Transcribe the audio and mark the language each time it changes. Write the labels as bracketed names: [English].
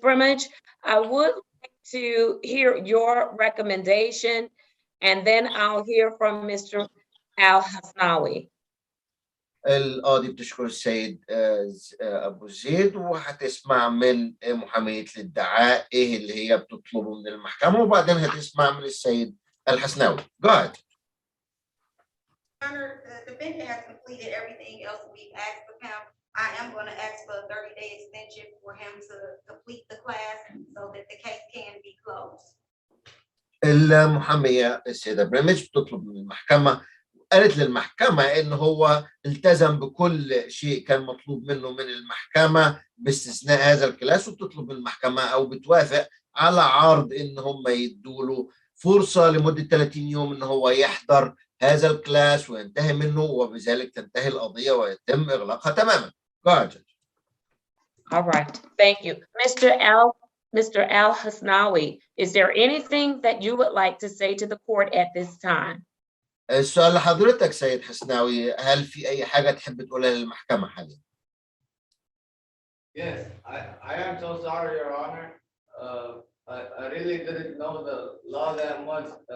[English] Brimage, I would like to hear your recommendation, and then I'll hear from Mr. Al-Hasnawi. [Arabic] القاضي بتشكر السيد أبو زيد، وهتسمع من محامية الادعاء إيه اللي هي بتطلبه من المحكمة، وبعدين هتسمع من السيد الحسناوي. [English] Go ahead. Honor, the defendant has completed everything else we've asked of him. I am going to ask for a 30-day extension for him to complete the class so that the case can be closed. [Arabic] المحامية السيدة بريمج بتطلب من المحكمة، قالت للمحكمة إن هو التزم بكل شيء كان مطلوب منه من المحكمة باستثناء هذا الكلاس، وبتطلب من المحكمة أو بتوافق على عرض إن هم يدوله فرصة لمدة 30 يوم إن هو يحضر هذا الكلاس وينتهي منه، وبذلك تنتهي القضية ويتم إغلاقها تماما. [English] Go ahead. All right, thank you. Mr. Al-Hasnawi, is there anything that you would like to say to the court at this time? [Arabic] السؤال لحضرتك سيد حسناوي، هل في أي حاجة تحب تقولها للمحكمة حاليا؟ [English] Yes, I am so sorry, Your Honor. I really didn't know the law that much.